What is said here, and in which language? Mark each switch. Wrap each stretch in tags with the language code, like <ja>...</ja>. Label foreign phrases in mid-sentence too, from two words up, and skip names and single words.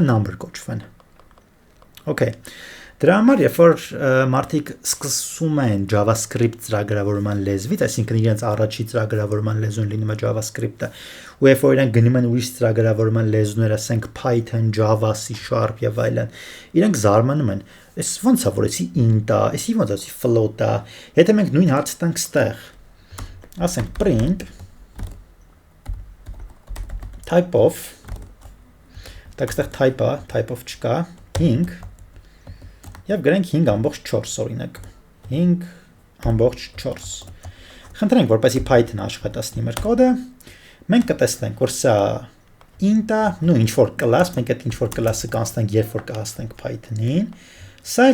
<hy>number կոչվեն։ Okay։ Դրա համար երբ որ մարդիկ սկսում են JavaScript ծրագրավորման լեզվից, այսինքն իրենց առաջի ծրագրավորման լեզուն լինում է JavaScript-ը, ու երբ որ իրենք գնում են ուրիշ ծրագրավորման լեզուներ, ասենք Python, Java, C# եւ այլն, իրենք զարմանում են, այս ոնց է որ էսի int-ա, էսի ոնց է float-ա, եթե մենք նույն հարցը տանք ստեղ, ասենք print</hy> <en>type of,</en> <hy>տակ ստեղ type-ը,</hy> <en>type of</en> <hy>չկա, 5 Եվ գրենք 5.4 օրինակ, 5.4 Խնդրենք, որպեսի Python-ը աշխատացնի մեր կոդը, մենք կտեսնենք, որ սա int-ը, նու ինչ-որ կլաս, մենք այդ ինչ-որ կլասը կանցնենք, երբ որ կհասնենք Python-ին, սա</hy>